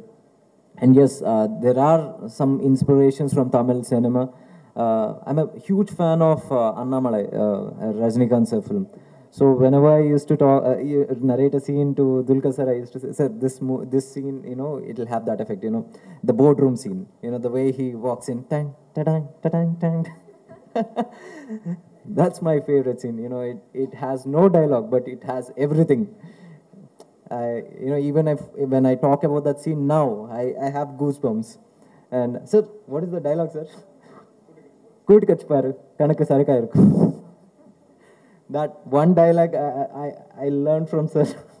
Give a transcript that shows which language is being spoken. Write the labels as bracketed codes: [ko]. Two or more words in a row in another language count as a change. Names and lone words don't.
[en] And yes, there are some inspirations from Tamil cinema. I'm a huge fan of Annamalai, Rajinikanth's film. So whenever I used to narrate a scene to Dulquer sir, I used to say, sir, this scene, it'll have that effect, the boardroom scene, the way he walks in, tang, ta-dang, ta-dang, tang. That's my favorite scene. It has no dialogue, but it has everything. Even when I talk about that scene now, I have goosebumps. And sir, what is the dialogue, sir? That one dialogue I learned from sir.